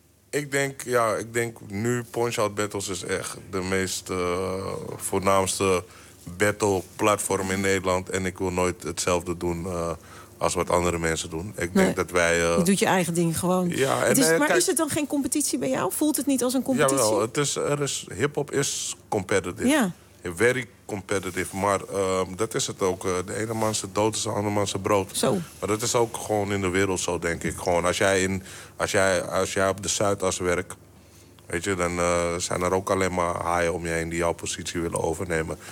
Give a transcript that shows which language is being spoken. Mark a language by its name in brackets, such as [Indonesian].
[Dutch] Ik denk nu Punch-Out Battles is echt de meest voornaamste battle-platform in Nederland. En ik wil nooit hetzelfde doen als wat andere mensen doen. Ik denk dat wij... Je doet je eigen ding gewoon. Ja, is het dan geen competitie bij jou? Voelt het niet als een competitie? [English] Jawel, hip-hop is competitive. [Dutch] Ja. [English] Very competitive, [Dutch] maar dat is het ook. De ene man zijn dood is de andere man zijn brood. Zo. Maar dat is ook gewoon in de wereld zo, denk ik. Gewoon als jij op de Zuidas werkt, weet je, dan zijn er ook alleen maar haaien om je heen die jouw positie willen overnemen.